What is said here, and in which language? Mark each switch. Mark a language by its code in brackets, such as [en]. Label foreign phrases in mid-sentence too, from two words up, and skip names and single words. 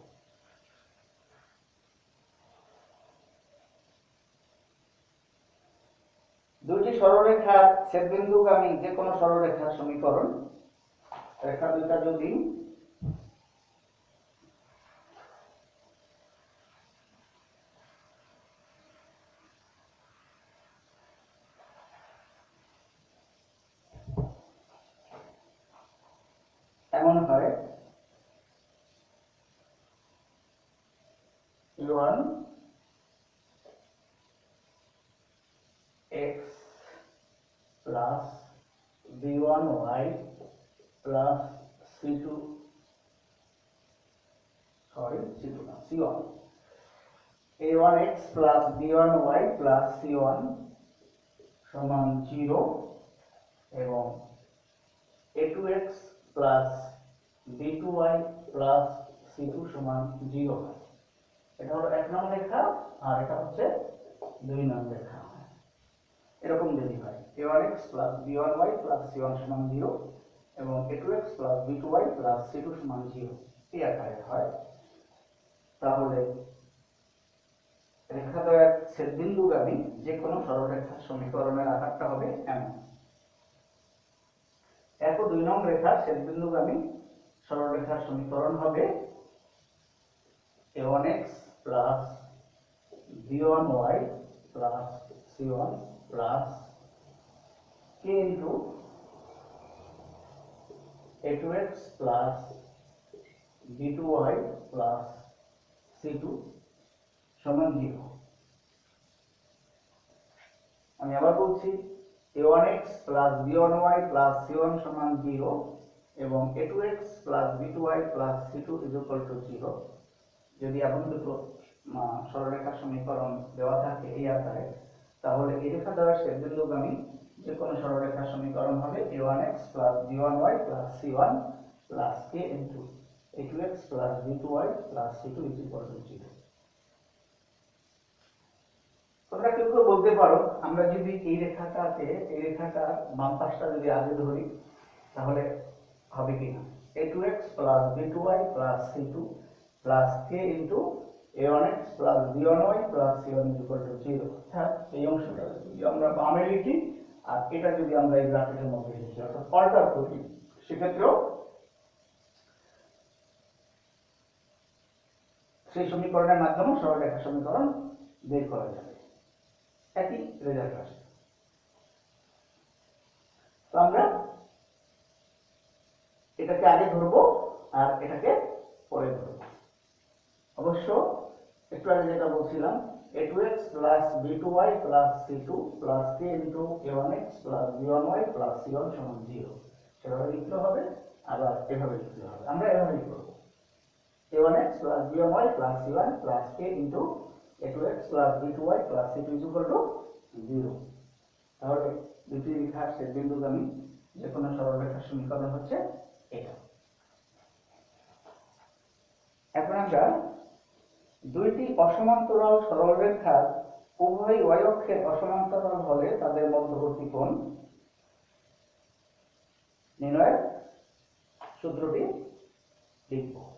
[bn] দুইটি সরলরেখার ছেদবিন্দুগামী যে কোনো সরলরেখার সমীকরণ, রেখা দুইটা যদি এমন হয় [en] E1 x plus B1 y plus C1 A1 x plus B1 y plus C1 [bn] সমান 0 এবং [en] A2 x plus B2 y plus C2 [bn] সমান 0 হয়। এটা হলো 1 নং রেখা আর এটা হচ্ছে 2 নং রেখা। এরকম যদি হয় [en] A1x plus B1y plus C1 সমান [bn] 0 এবং [en] A2x plus B2y plus C2 [bn] সমান 0 এই আকারে হয়, তাহলে রেখাদ্বয়ের ছেদবিন্দুগামী যে কোনো সরলরেখার সমীকরণের আকারটা হবে এমন। 1 ও 2 নং রেখার ছেদবিন্দুগামী সরলরেখার সমীকরণ হবে [en] A1x plus B1y plus C1 plus k into A2x plus B2y plus C2 [bn] সমান 0। আমি আবার বলছি [en] A1x plus B1y plus C1 [bn] সমান 0 এবং [en] A2x plus B2y plus C2 is equal to 0। [bn] যদি এমন দুটো সরলরেখার সমীকরণ দেওয়া থাকে এই আকারে, তাহলে এই রেখা দ্বয়ের ছেদবিন্দুগামী যে কোনো সরলরেখার সমীকরণ হবে [en] A1x plus B1y plus C1 plus k into A2x plus B2y plus C2 is equal to 0। [bn] তোমরা কেউ কেউ বলতে পারো আমরা যদি এই রেখাটার বাম পাশটা যদি আগে ধরি তাহলে হবে কি না, [en] A2x plus B2y plus C2 plus k into A1x plus B1y plus C1 is equal to 0। [bn] হ্যাঁ, এই অংশটা যদি আমরা বামে লিখি আর এটা যদি আমরা এই ব্র্যাকেটের মধ্যে লিখি অর্থাৎ অল্টার করি, সেক্ষেত্রেও সেই সমীকরণের মাধ্যমে সরলরেখা সমীকরণ বের করা যাবে, একই রেজাল্ট আসে। তো আমরা এটাকে আগে ধরবো আর এটাকে পরে ধরবো। অবশ্য একটু আগে যেটা বলছিলাম [en] A2x plus B2y plus C2 plus k into A1x plus B1y plus C1 [bn] সমান 0 সেভাবে লিখতে হবে, আবার এভাবে লিখতে হবে। আমরা এভাবেই করব [en] A1x plus B1y plus C1 plus k into A2x plus B2y plus C2 is equal to 0। [bn] তাহলে দুটি রেখার ছেদবিন্দুগামী যে কোনো সরলরেখার সমীকরণ হচ্ছে এটা। এখন আমরা দুইটি অসমান্তরাল সরলরেখার উভয় y অক্ষের অসমান্তরাল হলে তাদের মধ্যবর্তী কোণ নির্ণয়ের সূত্রটি লিখব।